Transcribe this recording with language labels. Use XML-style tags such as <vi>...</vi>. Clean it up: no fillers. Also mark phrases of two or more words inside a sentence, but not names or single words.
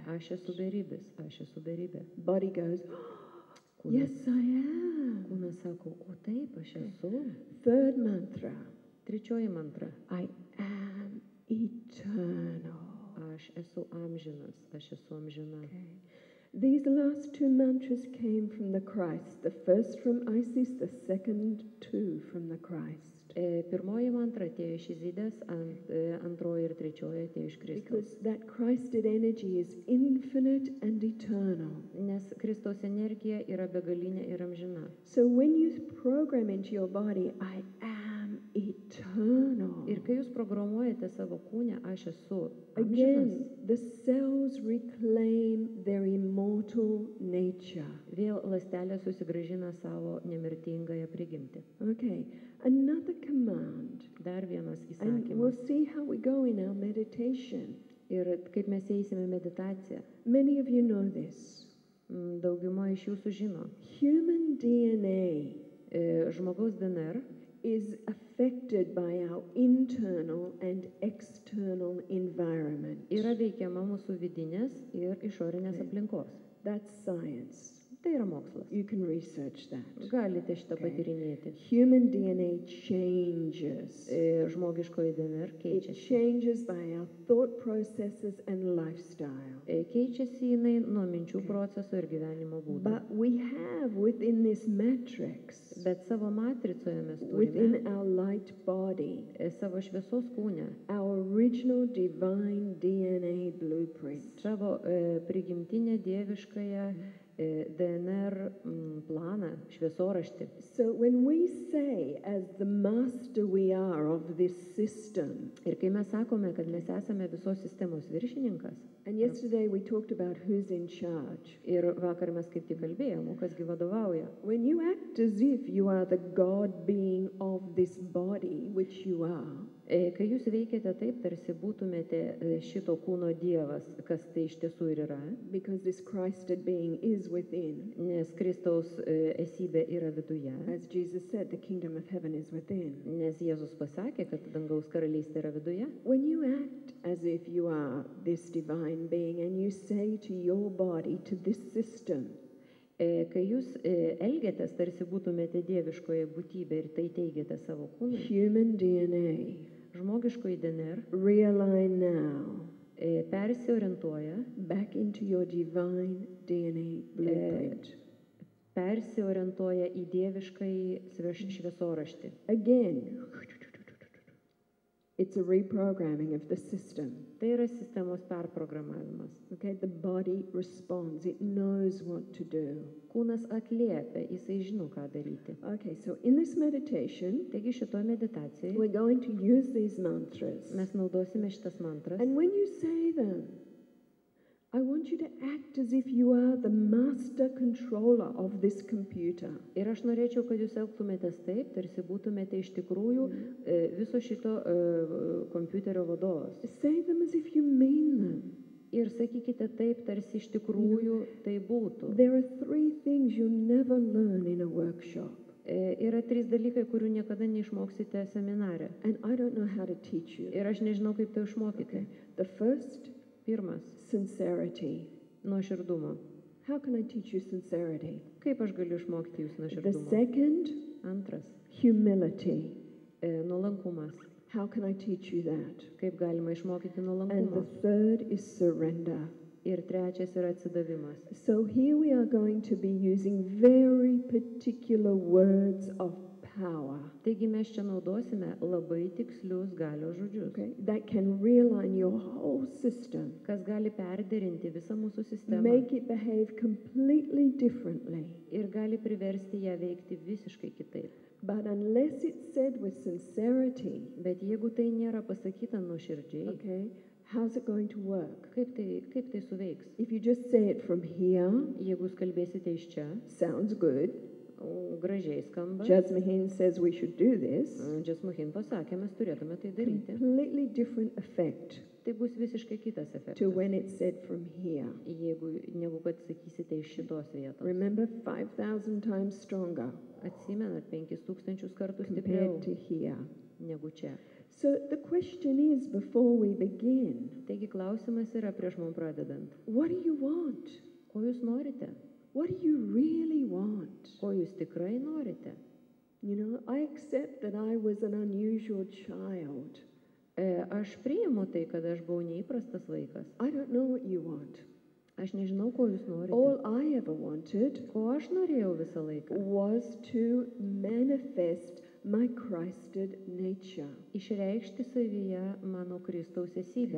<lt>aš esu beribis, aš esu beribė.</lt> <en>Body goes, yes, I am.</en> <lt>Kūnas sako, o taip, aš esu.</lt> <en>Third mantra,</en> <lt>Trečioji mantra,</lt> <en>I am eternal.</en> <lt>aš esu amžinas, aš esu amžina.</lt> <en>Okay. These last 2 mantras came from the Christ. The first from Isis, the second 2 from the Christ.</en> <lt>Pirmoji mantra atėjo iš Izidės, antroji ir trečioji atėjo iš Kristaus.</lt> <en>Because that Christed energy is infinite and eternal.</en> <lt>Nes Kristaus energija yra begalinė ir amžina.</lt> <en>So when you program into your body, I am eternal.</en> <lt>Ir kai jūs programuojate savo kūnę, aš esu</lt> <en>Again,</en> <lt>amžinas,</lt> <en>the cells reclaim their immortal nature.</en> <lt>vėl ląstelė susigrąžina savo nemirtingąją prigimtį.</lt> <en>Okay, another command.</en> <lt>Dar vienas</lt> <en>And we'll</en> <lt>įsakymas.</lt> <en>see how we go in our meditation.</en> <lt>Ir kaip mes eisime meditaciją,</lt> <en>Many of you know this.</en> <lt>dauguma iš jūsų žino.</lt> <en>Human DNA</en> <lt>Žmogaus DNR</lt> <en>is affected by our internal and external environment.</en> <lt>yra veikiama mūsų vidinės ir išorinės aplinkos.</lt> <en>That's science.</en> <lt>Tai yra mokslas.</lt> <en>You can research that.</en> <lt>Galite šitą patyrinėti.</lt> <en>Human DNA changes.</en> <lt>Žmogiškoji DNR</lt> <en>It</en> <lt>keičiasi.</lt> <en>changes by our thought processes and lifestyle.</en> <lt>Keičiasi jinai nuo minčių proceso ir gyvenimo būdo.</lt> <en>But we have within this matrix,</en> <lt>Bet savo matricoje mes</lt> <en>within</en> <lt>turime</lt> <en>our light body,</en> <lt>savo šviesos kūne,</lt> <en>our original divine DNA blueprint.</en> <lt>savo prigimtinę dieviškąją DNR planą, šviesoraštį.</lt> <en>So when we say, as the master we are of this system,</en> <lt>Ir kai mes sakome, kad mes esame visos sistemos viršininkas,</lt> <en>and yesterday we talked about who's in charge.</en> <lt>ir vakar mes kaip tik kalbėjom, o kasgi vadovauja.</lt> <en>When you act as if you are the God being of this body, which you are,</en> <lt>Kai jūs veikiate taip, tarsi būtumėte šito kūno dievas, kas tai iš tiesų ir yra,</lt> <en>because this Christed being is within,</en> <lt>nes Kristaus esybė yra viduje,</lt> <en>as Jesus said, the kingdom of heaven is within.</en> <lt>nes Jėzus pasakė, kad dangaus karalystė yra viduje.</lt> <en>When you act as if you are this divine being and you say to your body, to this system,</en> <lt>Kai jūs elgiatės, tarsi būtumėte dieviškoje būtybė ir tai teigiate savo kūnui,</lt> <en>human DNA,</en> <lt>žmogiškoji DNR</lt> <en>realign now</en> <lt>persiorientuoja,</lt> <en>back into your divine DNA blueprint.</en> <lt>persiorientuoja į dieviškąjį šviesoraštį.</lt> <en>Again, it's a reprogramming of the system.</en> <lt>Tai yra sistemos perprogramavimas.</lt> <en>Okay, the body responds, it knows what to do.</en> <lt>Kūnas atliepia, jisai žino, ką daryti.</lt> <en>Okay, so in this meditation,</en> <lt>Taigi šitoje meditacijoje</lt> <en>we're going to use these mantras.</en> <lt>mes naudosime šitas mantras.</lt> <en>And when you say them, I want you to act as if you are the master controller of this computer.</en> <lt>Ir aš norėčiau, kad jūs elgtumėtės taip, tarsi būtumėte iš tikrųjų viso šito kompiuterio vadovas.</lt> <en>Say them as if you mean them.</en> <lt>Ir sakykite taip, tarsi iš tikrųjų tai būtų.</lt> <en>There are 3 things you'll never learn in a workshop.</en> <lt>Yra 3 dalykai, kurių niekada neišmoksite seminare.</lt> <en>And I don't know how to teach you.</en> <lt>Ir aš nežinau, kaip tai išmokyti.</lt> <en>The first,</en> <lt>Pirmas,</lt> <en>sincerity.</en> <lt>nuoširdumo.</lt> <en>How can I teach you sincerity?</en> <lt>Kaip aš galiu išmokti jūs</lt> <en>The</en> <lt>nuoširdumo?</lt> <en>second,</en> <lt>Antras,</lt> <en>humility.</en> <lt>nuolankumas.</lt> <en>How can I teach you that?</en> <lt>Kaip galima išmokyti</lt> <en>And</en> <lt>nuolankumo?</lt> <en>the third is surrender.</en> <lt>Ir trečias yra atsidavimas.</lt> <en>So here we are going to be using very particular words of power,</en> <lt>Taigi mes čia naudosime labai tikslius galios žodžius,</lt> <en>okay, that can realign your whole system,</en> <lt>kas gali perderinti visą mūsų sistemą</lt> <en>make it behave completely differently.</en> <lt>ir gali priversti ją veikti visiškai kitaip.</lt> <en>But unless it's said with sincerity,</en> <lt>Bet jeigu tai nėra pasakyta nuoširdžiai,</lt> <en>okay, how's it going to work?</en> <lt>kaip tai suveiks?</lt> <en>If you just say it from here,</en> <lt>Jeigu jūs kalbėsite iš čia,</lt> <en>sounds good.</en> <lt>gražiai skamba.</lt> <en>Jasmuheen says we should do this.</en> <lt>Jasmuheen pasakė, mes turėtume tai daryti.</lt> <en>Completely different effect</en> <lt>Tai bus visiškai kitas</lt> <en>to</en> <lt>efektas,</lt> <en>when it's said from here.</en> <lt>negu kad sakysite iš šitos vietos.</lt> <en>Remember, 5,000 times stronger</en> <lt>Atsimenat, 5000 kartų stipriau</lt> <en>compared to here.</en> <lt>negu čia.</lt> <en>So the question is, before we begin,</en> <lt>Taigi klausimas yra prieš mum pradedant.</lt> <en>what do you want?</en> <lt>Ko jūs norite?</lt> <en>What do you really want?</en> <lt>Ko jūs tikrai norite?</lt> <en>You know, I accept that I was an unusual child.</en> <lt>Aš priimu tai, kad aš buvau neįprastas vaikas.</lt> <en>I don't know what you want.</en> <lt>Aš nežinau, ko jūs norite.</lt> <en>All I ever wanted</en> <lt>Ko aš norėjau visą laiką?</lt> <en>was to manifest my Christed nature.</en> <lt>Išreikšti savyje mano Kristaus esybę.</lt>